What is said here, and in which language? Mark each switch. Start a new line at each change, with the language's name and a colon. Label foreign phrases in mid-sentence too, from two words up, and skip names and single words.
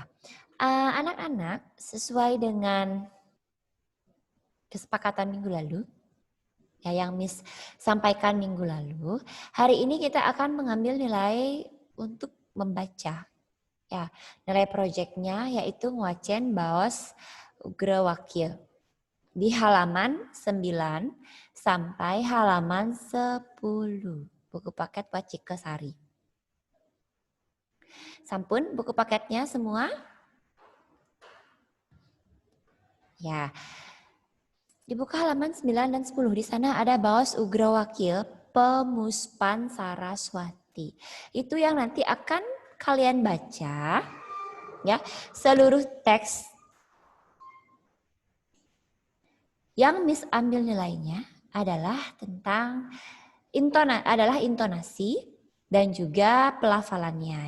Indonesian: Anak-anak, sesuai dengan kesepakatan minggu lalu, ya yang Miss sampaikan minggu lalu, hari ini kita akan mengambil nilai untuk membaca. Ya, nilai proyeknya yaitu
Balinese: nguacen baos ugra wakil
Indonesian: di halaman 9 sampai halaman 10 buku paket Wacike Sari. Sampun buku paketnya semua? Ya. Dibuka halaman 9 dan 10. Di sana ada baos ugra wakil Pemuspan Saraswati. Itu yang nanti akan kalian baca ya, seluruh teks yang Miss ambil nilainya adalah tentang intonasi dan juga pelafalannya.